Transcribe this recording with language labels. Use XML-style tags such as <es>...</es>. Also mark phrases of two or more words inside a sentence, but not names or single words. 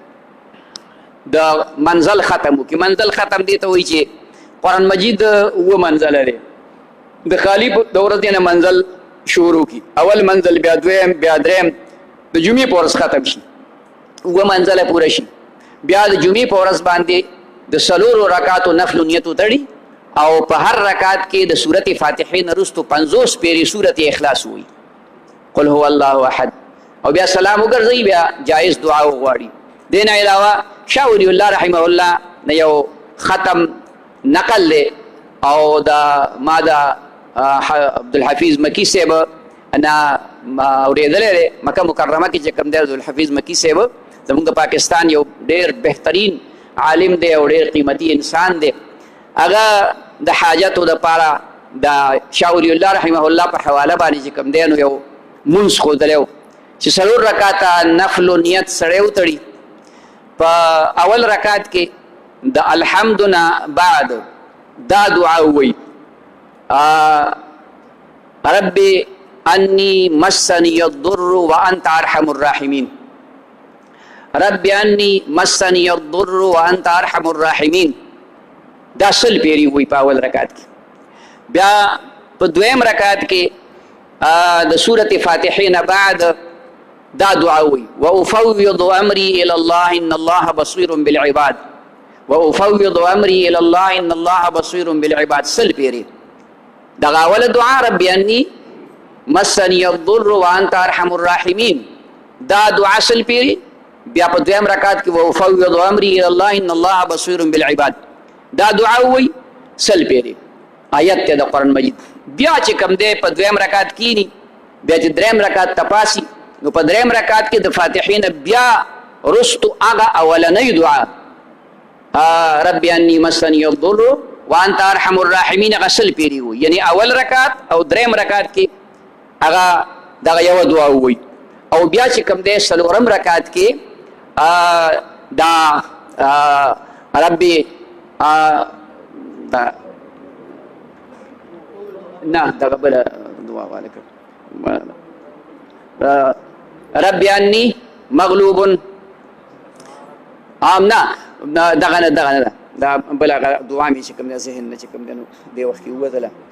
<ps>د منزل ختم وکړي منزل ختم دی ته وایي چې قرآن مجید اوه منزله دی د خالي د ورځې نه منزل شروع کړي اول منزل بیا دویم بیا دریم د جمعې په ورځ ختم شي اوه منزله پوره شي بیا د جمعې په ورځ باندې د څلورو رکعاتو نفل نیت وتړي او په هر رکعت کې د سورت فاتحې نه وروستو 50 پیرې سورت اخلاص وایي</ps> <ar>قل هو الله احد</ar> <ps>او بیا سلام وګرځوي بیا جایز دعا وغواړي دې نه علاوه شاه ولی الله</ps> <ar>رحمه الله</ar> <ps>نه یو ختم نقل دی او دا ما دا عبدالحفیظ مکی صاحب انا اورېدلی دی مکه مکرمه کې چې کوم دی عبدالحفیظ مکی صاحب زموږ پاکستان یو ډېر بهترین عالم دی او ډېر قیمتي انسان دی هغه د حاجتو دپاره د شاه ولی الله</ps> <ar>رحمه الله</ar> <ps>په حواله باندې چې کوم دی نو یو مونځ ښودلی و چې څلور رکاته نفل و نیت سړی وتړي په اول رکعت کې د الحمد نه بعد دا دعا ووایي</ps> <ar>رب انی مسنی الضر وانت ارحم الراحمین رب انی مسنی الضر وانت ارحم الراحمین</ar> <ps>دا سل پیری وی په اول رکعت کې بیا په دویم رکعت کې د سورت فاتحې نه بعد دا دعا وی</ps> <ar>وافوض امری الى الله ان الله بصیر بالعباد وافوض امری الى الله ان الله بصیر بالعباد</ar> <ps>سل پیری دغه اول دعا</ps> <ar>رب انی مسنی الضر وانت ارحم الراحمین</ar> <ps>دا دعا سل پیری بیا په دویم رکعت کې</ps> <ar>وافوض امری الى الله ان الله بصیر بالعباد</ar> <ps>دا دعا وی سل پیری آیت ته د قرآن مجید بیا چې کوم دی په دویم رکعت کینی بیا چې دریم رکعت تپاسی نو په دریم رکعت کې د فاتحې نه بیا رستو هغه اولنۍ دعا</ps> <ar>رب انی مسنی الضر وانت ارحم الراحمین</ar> <ps>هغه سل پیری وی یعنی اول رکعت او دریم رکعت کې هغه دغه یوه دعا وی او بیا چې کوم دی څلورم رکعت کې دا ربي نه دغه بله دعا</ps> <ar>وعلیکم رب انی مغلوب</ar> <ps>نه دغه نه دا بله دعا مې چې کوم دی ذهن نه چې کوم دی نو دې وخت کې ووتله</ps>